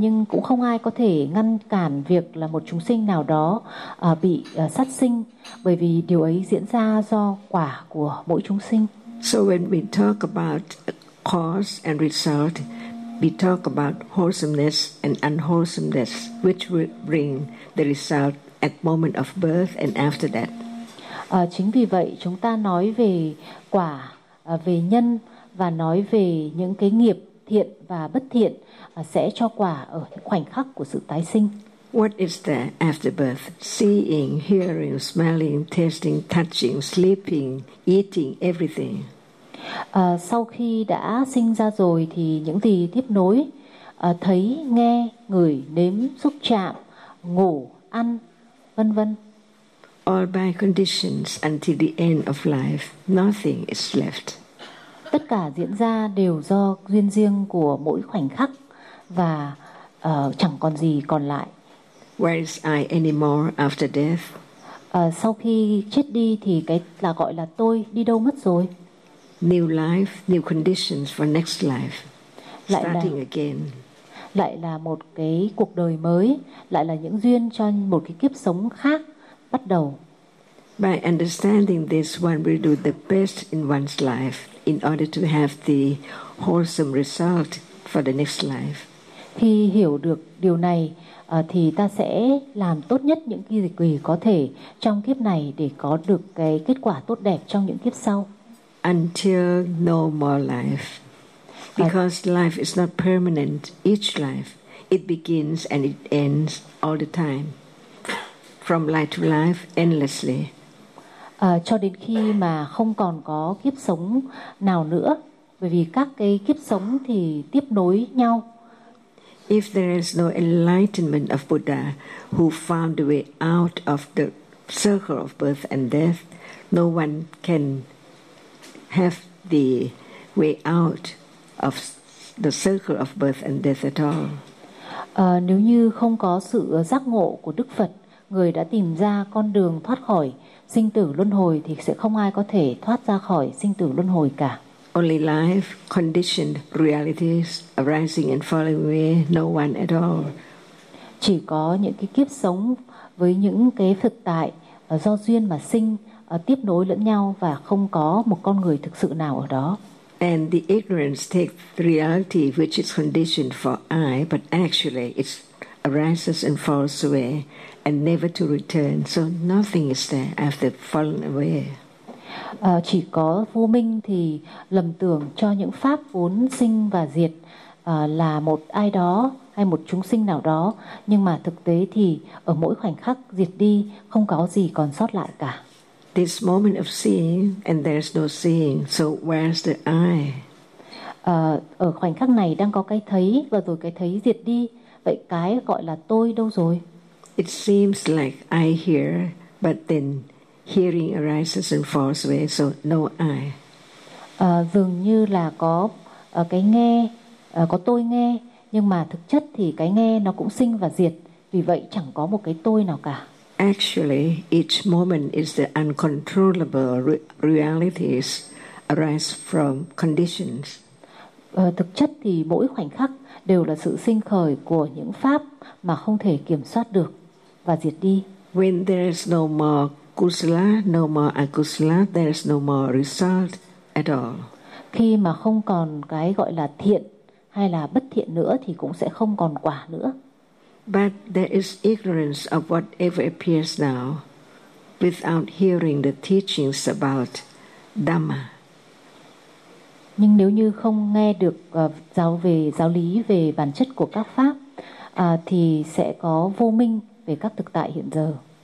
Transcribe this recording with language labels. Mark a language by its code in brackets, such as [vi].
[vi] Nhưng cũng không ai có thể ngăn cản việc là một chúng sinh nào đó bị sát sinh, bởi vì điều ấy diễn ra do quả của mỗi chúng sinh. [en] So when we talk about cause and result, we talk about wholesomeness and unwholesomeness, which will bring the result at moment of birth and after that. [vi] Chính vì vậy chúng ta nói về quả, về nhân và nói về những cái nghiệp thiện và bất thiện sẽ cho quả ở khoảnh khắc của sự tái sinh. [en] What is there after birth? Seeing, hearing, smelling, tasting, touching, sleeping, eating, everything. [vi] Sau khi đã sinh ra rồi thì những gì tiếp nối, thấy, nghe, ngửi, nếm, xúc chạm, ngủ, ăn, vân vân. [en] All by conditions until the end of life, nothing is left. [vi] Tất cả diễn ra đều do duyên riêng của mỗi khoảnh khắc và chẳng còn gì còn lại. [en] Where is I anymore after death? [vi] Sau khi chết đi thì cái là gọi là tôi đi đâu mất rồi? [en] New life, new conditions for next life. Starting again. [vi] Lại là một cái cuộc đời mới, lại là những duyên cho một cái kiếp sống khác bắt đầu. [en] By understanding this, one will do the best in one's life in order to have the wholesome result for the next life. [vi] Khi hiểu được điều này thì ta sẽ làm tốt nhất những cái gì có thể trong kiếp này để có được cái kết quả tốt đẹp trong những kiếp sau. [en] Until no more life. Because life is not permanent, each life, it begins and it ends all the time. From life to life, endlessly. [vi] Cho đến khi mà không còn có kiếp sống nào nữa, bởi vì các cái kiếp sống thì tiếp nối nhau. [en] If there is no enlightenment of Buddha who found the way out of the circle of birth and death, no one can have the way out of the circle of birth and death at all. [vi] Nếu như không có sự giác ngộ của Đức Phật, người đã tìm ra con đường thoát khỏi sinh tử luân hồi thì sẽ không ai có thể thoát ra khỏi sinh tử luân hồi cả. [en] Only life, conditioned realities arising and falling away, no one at all. [vi] Chỉ có những cái kiếp sống với những cái thực tại do duyên mà sinh tiếp nối lẫn nhau và không có một con người thực sự nào ở đó. [en] And the ignorance takes reality which is conditioned for I, but actually it arises and falls away and never to return. So nothing is there after falling away. [vi] Chỉ có vô minh thì lầm tưởng cho những pháp vốn sinh và diệt là một ai đó hay một chúng sinh nào đó, nhưng mà thực tế thì ở mỗi khoảnh khắc diệt đi không có gì còn sót lại cả. [en] This moment of seeing and there's no seeing, so where's the I? [vi] Ở khoảnh khắc này đang có cái thấy và rồi cái thấy diệt đi, vậy cái gọi là tôi đâu rồi? [en] It seems like I hear, but then hearing arises and falls away, so no I. [vi] Dường như là có cái nghe, có tôi nghe, nhưng mà thực chất thì cái nghe nó cũng sinh và diệt, vì vậy chẳng có một cái tôi nào cả. [en] Actually, each moment is the uncontrollable realities arise from conditions. [vi] Thực chất thì mỗi khoảnh khắc đều là sự sinh khởi của những pháp mà không thể kiểm soát được và diệt đi. [en] When there is no more kusala, no more akusala, there is no more result at all. [vi] Khi mà không còn cái gọi là thiện hay là bất thiện nữa thì cũng sẽ không còn quả nữa. [en] But there is ignorance of whatever appears now without hearing the teachings about Dhamma. [vi] Nhưng nếu như không nghe được giáo lý về bản chất của các pháp thì sẽ có vô minh về các thực tại hiện giờ.